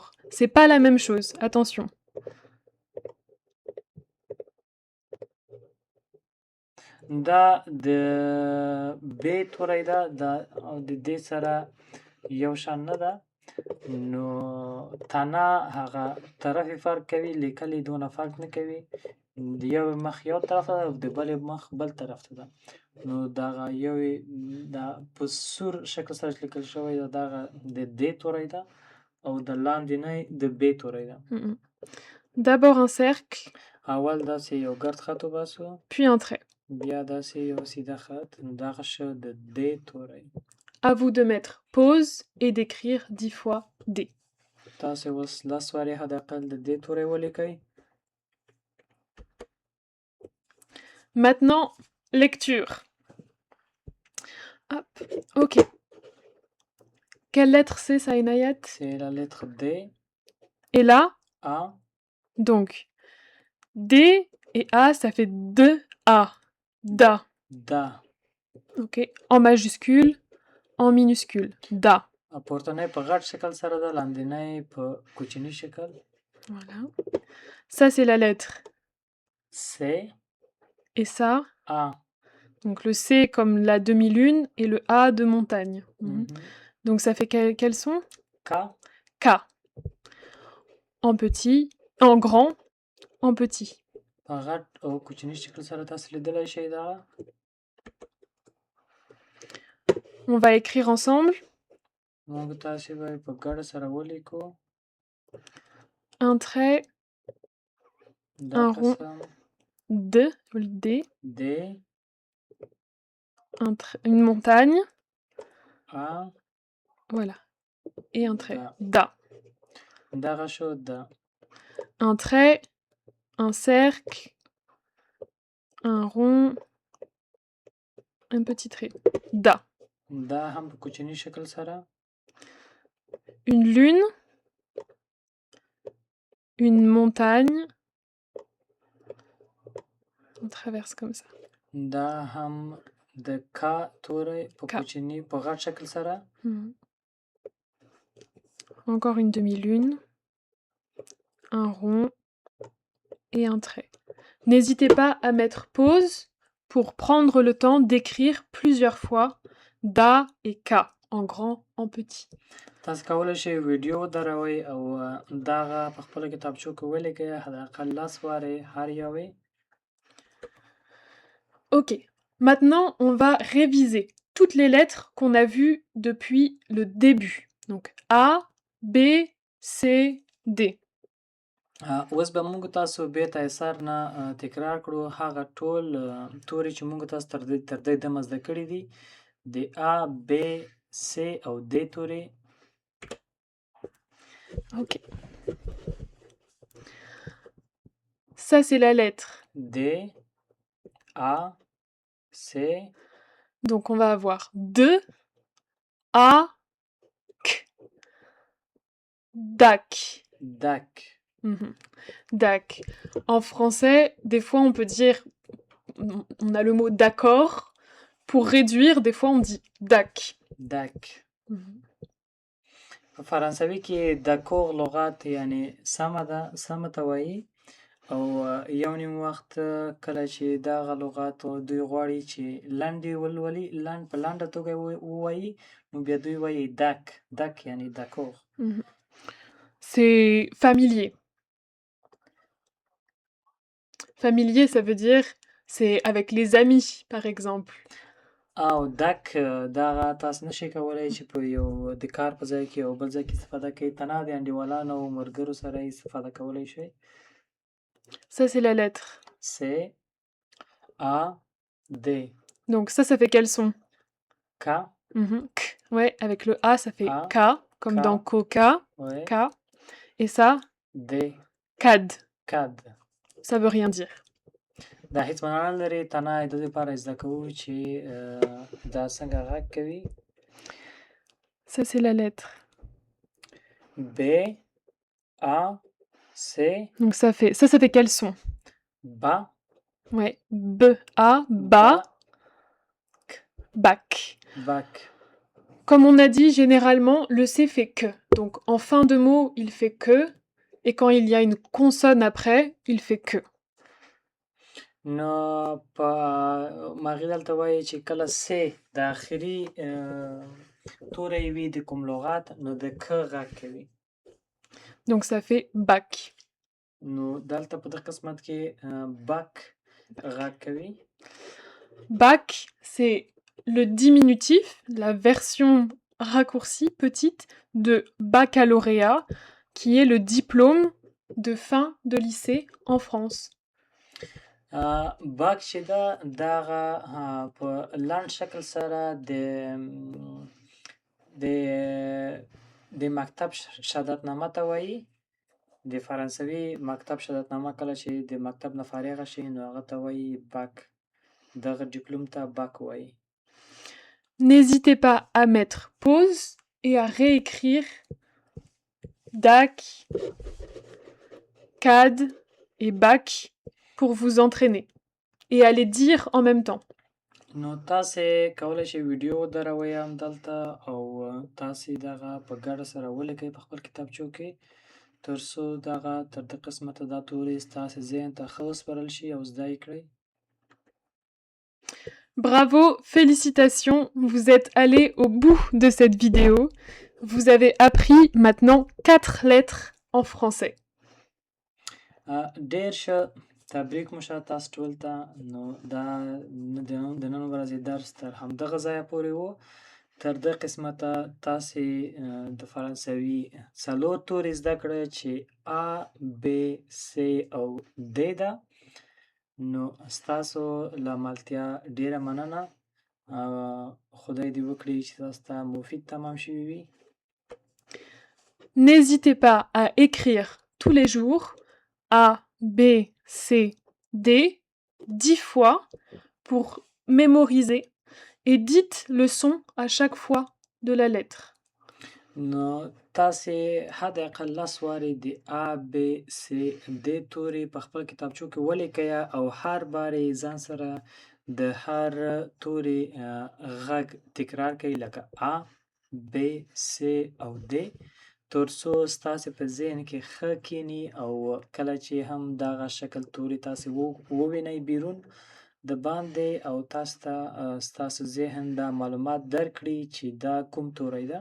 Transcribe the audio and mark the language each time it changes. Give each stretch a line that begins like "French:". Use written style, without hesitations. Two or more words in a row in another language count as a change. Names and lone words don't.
French: C'est pas la même chose. Attention.
Pashto: دا د B توری ده. دا د دې سره یو شان نه ده. نو تنه هغه طرف فرق کوي. لیکل یې دونه فرق نه کوي. د یو مخ یو طرف ته ده او د بل مخ بل طرف ته ده. نو دغه یو دا په سور شکل سره لیکل شوی ده. دغه د دې توری ده او د لاندې نه د B توری ده.
French: D'abord un cercle.
Pashto: اول داسې یو ګرد خط وباسو.
French: Puis un trait.
Pashto: بیا داسې یو سیده خط. دغه شه د D توری.
French: À vous de mettre pause et d'écrire 10 fois D.
Pashto: تاسې اوس 10 وارې حداقل د D توری ولیکئ.
French: Maintenant, lecture. Hop. Ok. Quelle lettre c'est ça, Inayat? C'est la lettre D. Et là? A. Donc, D et A, ça fait 2A. Da. Da. Ok. En majuscule, en minuscule. Da.
Pashto: پورتنی په غټ شکل سره ده. لاندینی په کوچني شکل.
French: Voilà. Ça, c'est la lettre C. Et ça? A. Donc le C comme la demi-lune et le A de montagne.
Pashto: مهم.
French: Donc ça fait quel son? K. K. En petit, en grand, en petit.
Pashto: په غټ او کوچني شکل سره تاسو لیدلی شئ دغه.
French: On va écrire ensemble.
Pashto: موږ تاسې به یې په ګډه سره ولیکو.
French: Un trait,
Pashto: دا
French: un rond,
Pashto: قسم
French: le D,
Pashto: د
French: une montagne, A voilà, et un trait, Da. Da.
Pashto: دغه شو د
French: Un trait, un cercle, un rond, un petit trait, Da.
Pashto: دا هم په کوچني شکل سره.
French: Une lune, une montagne, on traverse comme ça.
Pashto: دا هم د K توری په K. کوچني په غټ شکل سره.
French: Encore une demi-lune, un rond et un trait. N'hésitez pas à mettre pause pour prendre le temps d'écrire plusieurs fois Da et K, en grand, en petit.
Pashto: تاسو کولی شئ ویډیو ودروئ او دغه په خپله کتابچو کې ولیکئ، حداقل 10 وارې هر یو یې.
French: Ok, maintenant on va réviser toutes les lettres qu'on a vues depuis le début. Donc A, B, C, D.
Pashto: اوس به موږ تاسو بیرته اثر نه تکرار کړو هغه ټول توري چې موږ تاسو تر دې دمه زده کړي دي د A, B, C او D توري.
French: Ok. Ça c'est la lettre D, A, C. Donc on va avoir 2, A, K. Dac. Dac. Dac. En français, des fois on peut dire, on a le mot d'accord. Pour réduire, des fois on dit dac. Dac.
Pashto: په فرانسوي کې دکور لغات یعنی سمه ته وایي او یو نیم وخت کله چې دغه لغات دوی غواړي چې لنډې ولولي په لنډه توګه ووایي نو بیا دوی وایي دک یعنی دکور.
French: C'est familier. Familier, ça veut dire c'est avec les amis, par exemple.
Pashto: او دک دغه تاسو نشئ کولی چې په یو د کار په ځای کې او بل ځای کې استفاده کوئ، تنها د انډیوالانو او ملګرو سره یې استفاده کولی شئ.
French: Ça c'est la lettre C, A, D. Donc ça fait quel son? K. K. Ouais, avec le A ça fait A, K, comme K. dans coca, Ouais. K. Et ça? D. Cad. Cad. Ça veut rien dire.
Pashto: دا هیڅ معنا نه لري، تنها د دې لپاره زده کوو چې دا څنګه غږ کوي.
French: Ça c'est la lettre B, A, C. Donc ça fait quel son? Ba. Ouais, B, A, ba, bac. Bac. Comme on a dit, généralement, le C fait que. Donc en fin de mot, il fait que. Et quand il y a une consonne après, il fait que.
Pashto: نو په ماغي دلته وایي چې کله سې د آخري توری وي د کوم لغات نو د ک غږ کوي.
French: Donc ça fait bac.
Pashto: نو دلته په دغه قسمت کې بک غږ کوي.
French: Bac, c'est le diminutif, la version raccourcie petite de baccalauréat, qui est le diplôme de fin de lycée en France.
Pashto: باک چې ده دغه په لنډ شکل سره د مکتب شهادتنامه ته وایي. د فرانسوي مکتب شهادتنامه کله چې د مکتب نه فارغه شي نو هغه ته وایي باک. دغه ډیپلوم ته باک وایي.
French: N'hésitez pas à mettre pause et à réécrire DAC, CAD et BAC pour vous entraîner et à les dire en même temps.
Pashto: نو تاسې کولی شئ ویډیو ودروئ هم دلته او تاسې دغه په ګډه سره ولیکئ په خپل کتابچو کې تر څو دغه تر دې قسمته دا توري ستاسې ذهن ته ښه وسپارل شي او زده یې کړئ.
French: Bravo, félicitations, vous êtes allé au bout de cette vidéo. Vous avez appris maintenant 4 lettres en français.
Pashto: ډېر ښه، تبریک مو شه تاسو ټول ته. نو دا د نن ورځې درس تر همدغه ځایه پورې و. تر دې قسمته تاسې د فرانسوي 4 توري زده کړه چې A, B, C او D ده. نو ستاسو له ملتیا ډېره مننه. خدای دې وکړي چې تاسو ته مفید تمام شوي وي.
French: N'hésitez pas à écrire tous les jours A, B, C, D 10 fois pour mémoriser et dites le son à chaque fois de la lettre.
Pashto: نو تاسې حد اقل 10 وارې د A, B, C, D توري په خپل کتابچو کې ولیکئ او هر بار یې ځان سره د هر توري غږ تکرار کړئ لکه A, B, C او D تر څو ستاسې په ذهن کې ښه کښیني او کله چې هم دغه شکل توري تاسې ووینئ بیرون د باندې او تاسو ته ستاسو ذهن دا معلومات درکړي چې دا کوم توری ده.